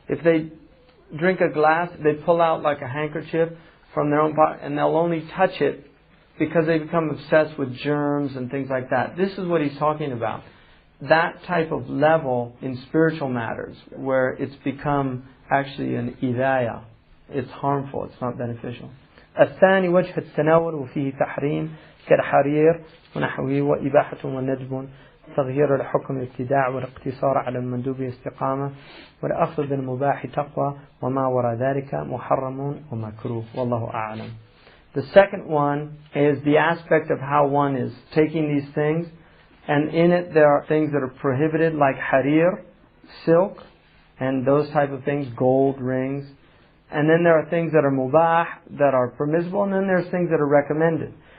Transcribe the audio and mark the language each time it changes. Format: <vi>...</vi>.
<en>If they drink a glass, they pull out like a handkerchief from their own pocket, and they'll only touch it because they become obsessed with germs and things like that. This is what he's talking about. That type of level in spiritual matters, where it's become actually an idaya. It's harmful, it's not beneficial.</en> <ar>الثاني وجه التناول وفيه تحريم كالحرير ونحوه وإباحة وندب تغيير الحكم الابتداع والاقتصار على المندوب استقامة والأخذ بالمباح تقوى وما وراء ذلك محرم ومكروه والله أعلم.</ar> <en>The second one is the aspect of how one is taking these things, and in it there are things that are prohibited like harir, silk, and those type of things, gold rings. And then there are things that are mubah, that are permissible, and then there's things that are recommended.</en>